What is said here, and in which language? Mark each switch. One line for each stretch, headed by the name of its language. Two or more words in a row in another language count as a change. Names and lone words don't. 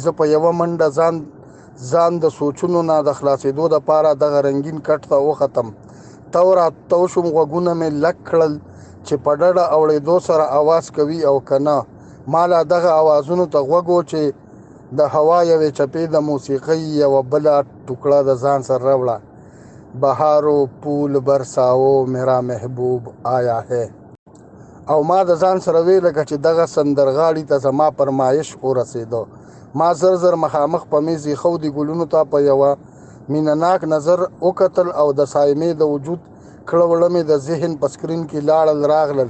Pashto: زه په یوه منډه ځان د سوچونو نه د خلاصېدو دپاره دغه رنګین کټ ته وختم. تو راتو شوم، غوږونه مې لک کړل چې په ډډه اورېدو سره اواز کوي او که نه. ما لا دغه اوازونو ته غوږ و چې د هوا یوې چپې د موسیقۍ یوه بله ټوکړه د ځان سره راوړه.
Urdu: بهارو پول برساو میرا محبوب آیا ہے.
Pashto: او ما د ځان سره وی لکه چې دغه سندرغاړي ته زما فرمایش ورسېده. ما زر مخامخ په میز ایښودي ګلونو ته په یوه مینهناک نظر وکتل او د سایمې د وجود کړه وړه مې د ذهن په سکرین کې راغلل.